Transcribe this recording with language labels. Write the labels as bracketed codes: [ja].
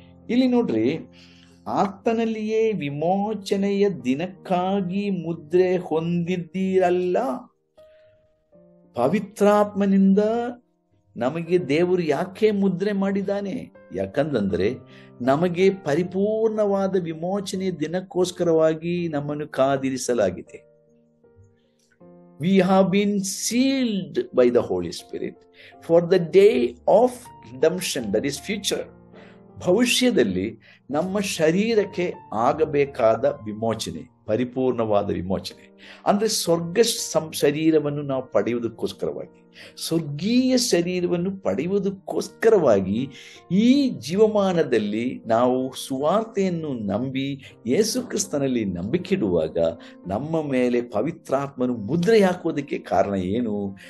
[kn] ಇಲ್ಲಿ ನೋಡ್ರಿ, ಆತನಲ್ಲಿಯೇ ವಿಮೋಚನೆಯ ದಿನಕ್ಕಾಗಿ ಮುದ್ರೆ ಹೊಂದಿದ್ದೀರಲ್ಲ. ಪವಿತ್ರಾತ್ಮನಿಂದ ನಮಗೆ ದೇವರು ಯಾಕೆ ಮುದ್ರೆ ಮಾಡಿದ್ದಾನೆ? ಯಾಕಂದ್ರೆ ನಮಗೆ ಪರಿಪೂರ್ಣವಾದ ವಿಮೋಚನೆಯ ದಿನಕ್ಕೋಸ್ಕರವಾಗಿ ನಮ್ಮನ್ನು ಕಾದಿರಿಸಲಾಗಿದೆ. [en] We have been sealed by the Holy Spirit for the day of redemption, that is future. [kn] ಭವಿಷ್ಯದಲ್ಲಿ ನಮ್ಮ ಶರೀರಕ್ಕೆ ಆಗಬೇಕಾದ ವಿಮೋಚನೆ, ಪರಿಪೂರ್ಣವಾದ ವಿಮೋಚನೆ, ಅಂದ್ರೆ ಸ್ವರ್ಗ ಶರೀರವನ್ನು ನಾವು ಪಡೆಯುವುದಕ್ಕೋಸ್ಕರವಾಗಿ, ಸ್ವರ್ಗೀಯ ಶರೀರವನ್ನು ಪಡೆಯುವುದಕ್ಕೋಸ್ಕರವಾಗಿ ಈ ಜೀವಮಾನದಲ್ಲಿ ನಾವು ಸುವಾರ್ತೆಯನ್ನು ನಂಬಿ ಯೇಸು ಕ್ರಿಸ್ತನಲ್ಲಿ ನಂಬಿಕೆಯಿಡುವಾಗ ನಮ್ಮ ಮೇಲೆ ಪವಿತ್ರಾತ್ಮನು ಮುದ್ರೆ ಹಾಕುವುದಕ್ಕೆ ಕಾರಣ ಏನು?